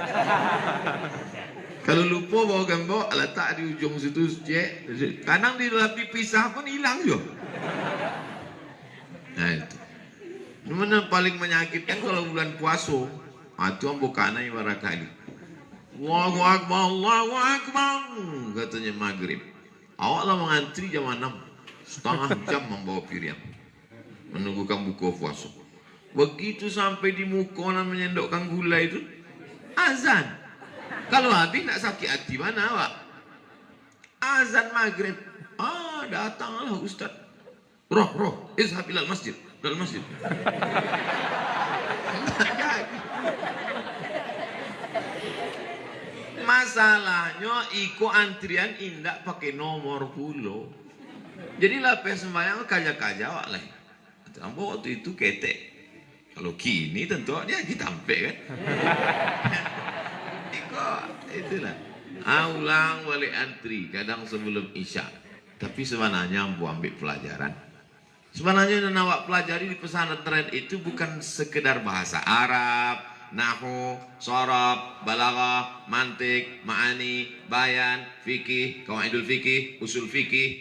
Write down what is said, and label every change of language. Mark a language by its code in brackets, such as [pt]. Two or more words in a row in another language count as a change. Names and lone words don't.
[id] Kalau lupa bawa gembok, letak di ujung situ, cek. Kadang dipisah pun hilang juga. Nah itu. Mana paling menyakitkan kalau bulan puasa. [min] Itu ambokana yang barakali. [ar] الله أكبر، الله أكبر. [id] Katanya maghrib. Awaklah mengantri jam 6. Setengah jam membawa piring. Menunggukan buka puasa. Begitu sampai di mukonan menyendokkan gula itu, azan. Kalau habis nak sakit hati mana awak? Azan maghrib. Datanglah Ustaz. [ar] روح، اذهب إلى المسجد. [id] Dalam masjid. [min] Masalahnya iko antrian indak pakai nomor pulo. Jadi lah sembahyang kaja-kaja awak lah. Ambo waktu itu ketek. Kalau kini tentu dia ditampe kan. [id] Itulah ulang balik antri kadang sebelum isya. Tapi sebenarnya ambo ambil pelajaran. Sebenarnya yang awak pelajari di pesantren itu bukan sekedar bahasa Arab, nahwu, shorab, balaghah, mantik, ma'ani, bayan, fikih, qawaidul fikih, usul fikih.